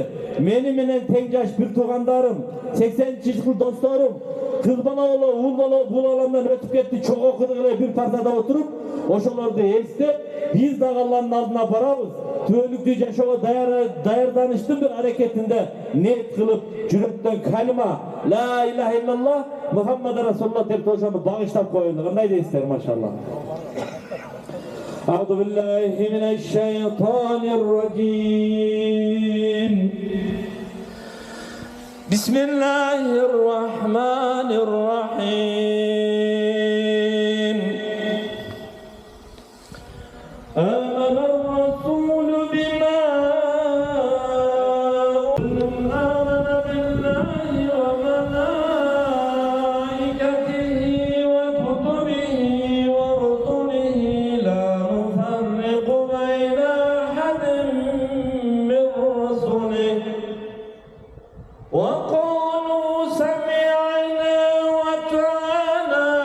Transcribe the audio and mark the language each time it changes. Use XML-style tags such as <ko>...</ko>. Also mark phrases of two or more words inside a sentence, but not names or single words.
<ky>Мени менен тең жаш бир туугандарым, 80-жылкы досторум, кыз бала боло, уул бала бул аламдан өтүп кетти, чоң окуду эле бир партада отуруп, ошолорду эстеп, биз дагы Алланын алдына барабыз. Түбөлүктүү жашоого даярданыштын бир аракетинде ниет кылып, жүрөктөн калима</ky> <ar>لا إله إلا الله محمد رسول الله</ar> <ky>деп ошону багыштап коелу. Кандай дейсиздер, машалла.</ky> <ar>أعوذ بالله من الشيطان الرجيم. بسم الله الرحمن الرحيم. آمن الرسول بما آمن بالله وملائكته وكتبه ورسله لا نفرق بين أحد من رسله وقالوا سمعنا وأطعنا</ar>